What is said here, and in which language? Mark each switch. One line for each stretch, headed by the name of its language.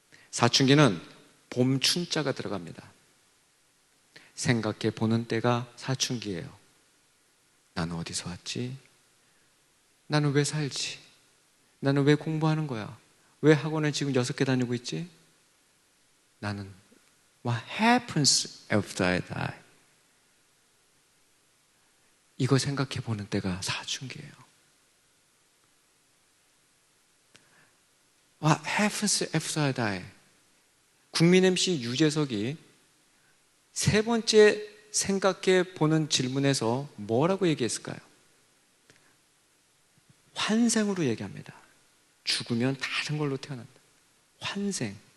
Korean: 사춘기는 봄 춘자가 들어갑니다. 생각해 보는 때가 사춘기예요. 나는 어디서 왔지? 나는 왜 살지? 나는 왜 공부하는 거야? 왜 학원을 지금 6개 다니고 있지?
English: 나는 What happens after I die?
Korean: 이거 생각해 보는 때가 사춘기예요.
English: What happens after I die?
Korean: 국민 MC 유재석이 세 번째 생각해 보는 질문에서 뭐라고 얘기했을까요? 환생으로 얘기합니다. 죽으면 다른 걸로 태어난다. 환생.